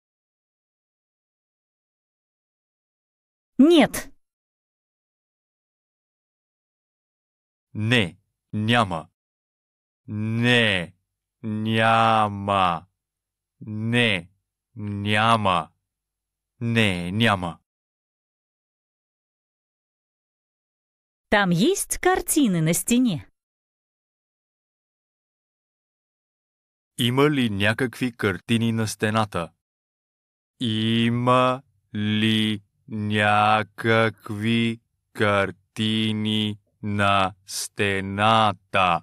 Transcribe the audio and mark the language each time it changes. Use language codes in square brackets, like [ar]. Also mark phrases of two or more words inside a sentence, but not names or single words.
[ru] Нет. [bg] Не, няма. Не, няма. Не, няма. Не, няма. [ru] Там есть картины на стене? [bg] Има ли някакви картини на стената? Има ли някакви картини на стената?